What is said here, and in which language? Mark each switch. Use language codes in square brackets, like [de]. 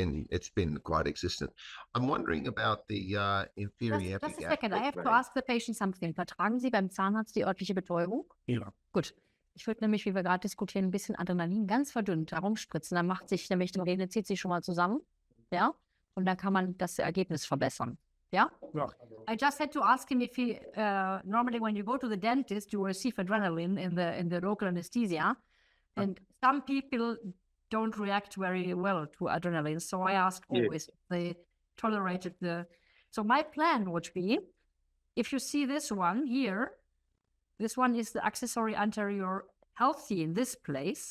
[en] It's been quite existent. I'm wondering about the inferior. Just a second, I have to ask the patient something. [de] Vertragen Sie beim Zahnarzt die örtliche Betäubung? Ja. Gut. Ich würde nämlich, wie wir gerade diskutieren, ein bisschen Adrenalin ganz verdünnt herumspritzen. Dann macht sich nämlich die Vene, zieht sich schon mal zusammen. Ja? Und dann kann man das Ergebnis verbessern. [en] Yeah? I just had to ask him if he, normally when you go to the dentist, you receive adrenaline in the local anesthesia. And some people don't react very well to adrenaline. So I ask always if they tolerated the... So my plan would be, if you see this one here, this one is the accessory anterior healthy in this place.